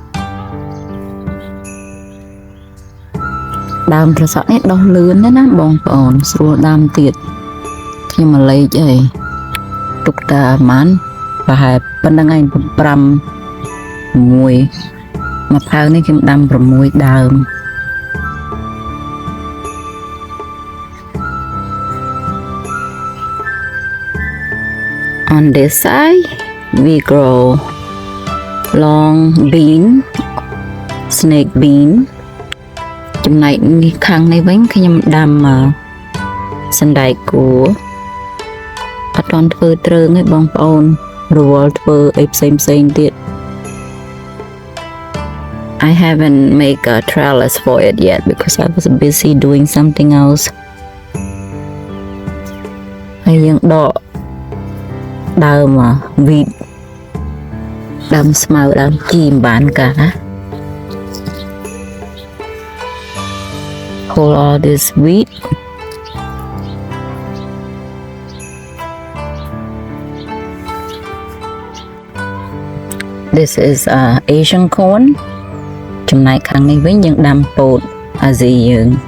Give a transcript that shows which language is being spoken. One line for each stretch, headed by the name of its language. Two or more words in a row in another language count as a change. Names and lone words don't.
Khmer: ដើមត្រសក់នេះដុះលឿនណាស់បងប្អូនស្រួលដាំទៀតខ្ញុំមកលេខអីទុកតាម៉ានប្រហែលប៉ុណ្្នឹងឯង5 មួយផើងនេះខ្ញុំដាំ6ដើម
English: On this side we grow long bean snake bean
Khmer: ចំណែកនេះខាងនេះវិញខ្ញុំដាំសណ្តែកគួរអត់ទាន់ធ្វើទ្រើងទេបងប្អូនរវល់ធ្វើអីផ្សេងទៀត
English: I haven't made a trellis for it yet because I was busy doing something else.
Khmer: ហើយយើងដកដើមវីត ដើមស្មៅដើមជីមិនបានកា
English: pull all this wheat. This is Asian corn
Khmer: ចំណែកខាងនេះវិញយើងដាំពោតអាស៊ីយើង